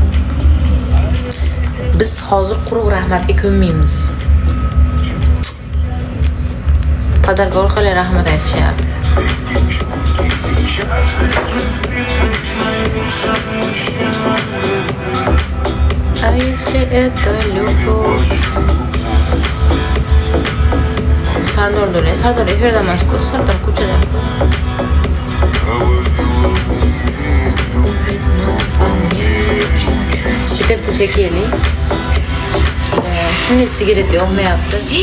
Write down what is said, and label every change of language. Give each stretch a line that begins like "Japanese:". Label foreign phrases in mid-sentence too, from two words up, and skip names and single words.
Uzbek: Biz hozir quruq rahmatga ko'nmaymiz. Padarga orqali rahmat aytishyapti.
Russian: А если это любовь?
Uzbek: Sardor dole, Sardor efirda emas-ku, Sardor ko'chada. Bitta ko'cha keling. Shunday sigaret yoqmayapti.